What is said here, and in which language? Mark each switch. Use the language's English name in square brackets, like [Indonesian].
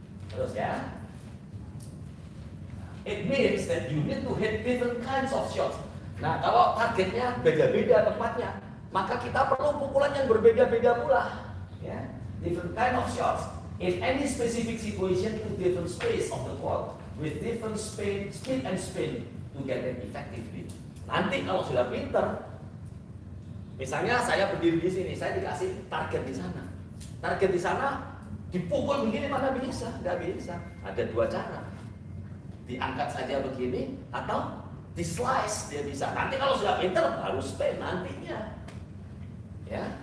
[Indonesian] Terus ya, [English] it means that you need to hit different kinds of shots. [Indonesian] Nah, kalau targetnya beda-beda tempatnya, maka kita perlu pukulan yang berbeda-beda pula. Ya, [English] different kind of shots in any specific situation to different space of the court with different speed and spin to get it effectively. [Indonesian] Nanti kalau sudah pinter. Misalnya saya berdiri di sini, saya dikasih target di sana. Target di sana dipukul begini mana bisa? Nggak bisa. Ada dua cara. Diangkat saja begini atau di slice dia bisa. Nanti kalau sudah pinter baru spin nantinya. Ya.